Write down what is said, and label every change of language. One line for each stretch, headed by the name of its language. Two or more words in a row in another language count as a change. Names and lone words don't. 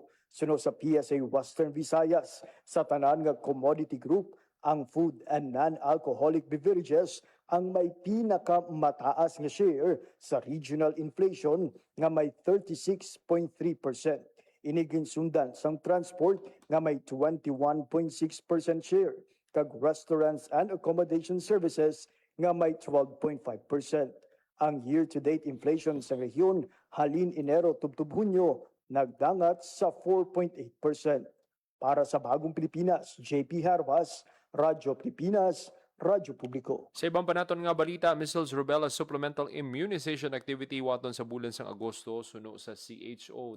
Hiligaynon: Sunod sa PSA Western Visayas, sa tanan nga
English: commodity group,
Hiligaynon: ang
English: food and non-alcoholic beverages
Hiligaynon: ang may pinakamataas nga share sa
English: regional inflation
Hiligaynon: nga may 36.3%. Inigin sundan sang transport nga may 21.6% share, kag
English: restaurants and accommodation services
Hiligaynon: nga may 12.5%. Ang
English: year-to-date inflation
Hiligaynon: sa rehiyon halin Enero tubtub Hunyo nagdangat sa 4.8%. Para sa Bagong Pilipinas, JP Harbas, Radyo Pilipinas, Radyo Publiko. Sa ibang panaton nga balita,
English: measles rubella supplemental immunization activity
Hiligaynon: waton sa bulan sang Agosto suno sa CHO.